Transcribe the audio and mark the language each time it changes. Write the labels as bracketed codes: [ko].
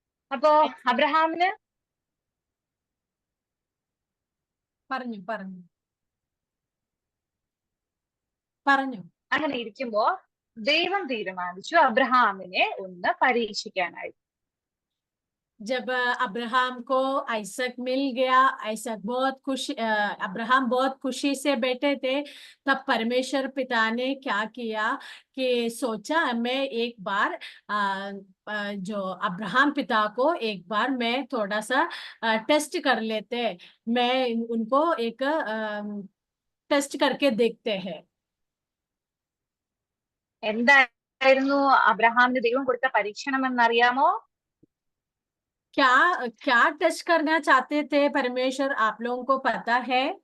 [ml] അപ്പോ അബ്രഹാമിന് പറഞ്ഞു പറഞ്ഞു പറഞ്ഞു അങ്ങനെ ഇരിക്കുമ്പോ ദൈവം തീരുമാനിച്ചു അബ്രഹാമിനെ ഒന്ന് പരീക്ഷിക്കാനായി. [hi] जब अब्राहम को आइसक मिल गया, आइसक बहुत खुशी, अब्राहम बहुत खुशी से बैठे थे, तब परमेश्वर पिता ने क्या किया कि सोचा मैं एक बार जो अब्राहम पिता को एक बार मैं थोड़ा सा टेस्ट कर लेते, मैं उनको एक टेस्ट करके देखते हैं। [ml] എന്തായിരുന്നു അബ്രഹാമിന് ദൈവം കൊടുത്ത പരീക്ഷണം എന്നറിയാമോ? [hi] क्या क्या टेस्ट करना चाहते थे परमेश्वर, आप लोगों को पता है?